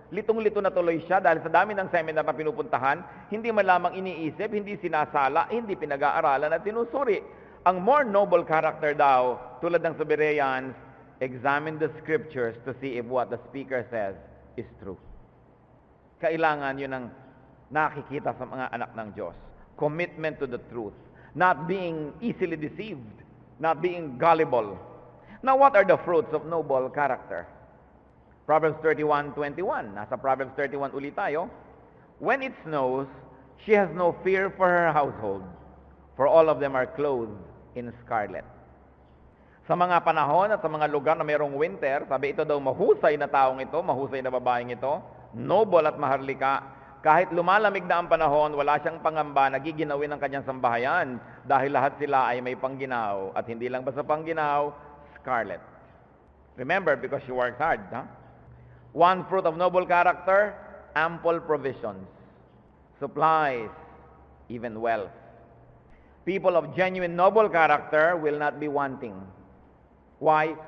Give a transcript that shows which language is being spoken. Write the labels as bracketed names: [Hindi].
[Filipino] Litong-lito na tuloy siya dahil sa dami ng seminar na pinupuntahan, hindi man lamang iniisip, hindi sinasala, hindi pinag-aaralan at tinusuri. [English] Ang more noble character [Filipino] daw, tulad ng sa [English] Bereans, examine the scriptures to see if what the speaker says is true. [Filipino] Kailangan yun ang nakikita sa mga anak ng Diyos. [English] Commitment to the truth. Not being easily deceived. Not being gullible. Now, what are the fruits of noble character? [Filipino] Proverbs 31:21. Nasa Proverbs 31 ulit tayo. [English] When it snows, she has no fear for her household, for all of them are clothed in scarlet. [Filipino] Sa mga panahon at sa mga lugar na mayroong winter, sabi ito daw mahusay na taong ito, mahusay na babaeng ito, noble at maharlika. Kahit lumalamig na ang panahon, wala siyang pangamba, nagiginawin ang kanyang sambahayan dahil lahat sila ay may pangginaw. At hindi lang basta pangginaw, scarlet. [English] Remember, because she works hard. Huh? One fruit of noble character, ample provisions, supplies, even wealth. People of genuine noble character will not be wanting. Why?